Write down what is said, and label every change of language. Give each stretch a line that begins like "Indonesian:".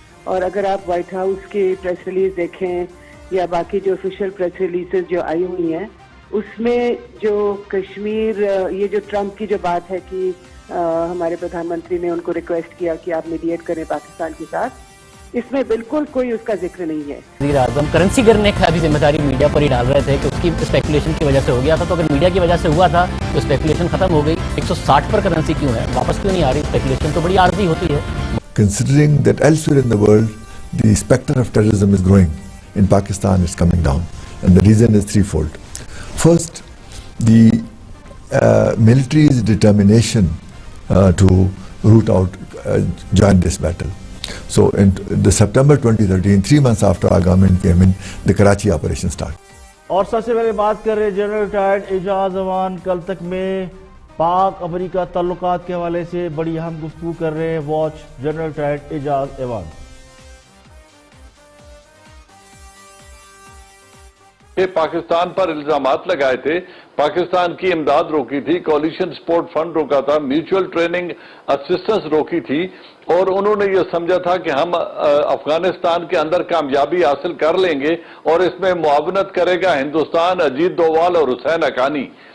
Urdu: اور اگر آپ وائٹ ہاؤس کی پریس ریلیز دیکھیں یا باقی جو آفیشیل پریس ریلیزز جو آئی ہوئی ہیں, اس میں جو کشمیر, یہ جو ٹرمپ کی جو بات ہے کہ ہمارے پردھان منتری نے ان کو ریکویسٹ کیا کہ آپ میڈیٹ کریں پاکستان کے ساتھ, اس میں بالکل کوئی اس کا ذکر نہیں ہے. وزیر اعظم کرنسی گرنے کا بھی ذمہ داری میڈیا پر ہی ڈال رہے تھے کہ اس کی اسپیکولیشن کی وجہ سے ہو گیا تھا, تو اگر میڈیا کی وجہ سے ہوا تھا تو اسپیکولیشن ختم ہو گئی. 160 پر کرنسی کیوں ہے, واپس کیوں نہیں آ رہی؟ اسپیکولیشن تو بڑی عارضی ہوتی ہے.
English: Considering that elsewhere in the world the specter of terrorism is growing, in Pakistan it's coming down, and the reason is threefold. First, the military's determination to root out, join this battle. So in the September 2013, 3 months after our government came in, the Karachi operation started.
Urdu: اور سب سے پہلے بات کر رہے general retired اعجاز ایوان کل تک میں پاک امریکہ تعلقات کے حوالے سے بڑی اہم گفتگو کر رہے ہیں.
English: Watch General retired Ejaz Awan.
Urdu: کہ پاکستان پر الزامات لگائے تھے, پاکستان کی امداد روکی تھی, کولیشن سپورٹ فنڈ روکا تھا, میوچول ٹریننگ اسسٹنس روکی تھی, اور انہوں نے یہ سمجھا تھا کہ ہم افغانستان کے اندر کامیابی حاصل کر لیں گے اور اس میں معاونت کرے گا ہندوستان, اجیت دووال اور حسین حقانی.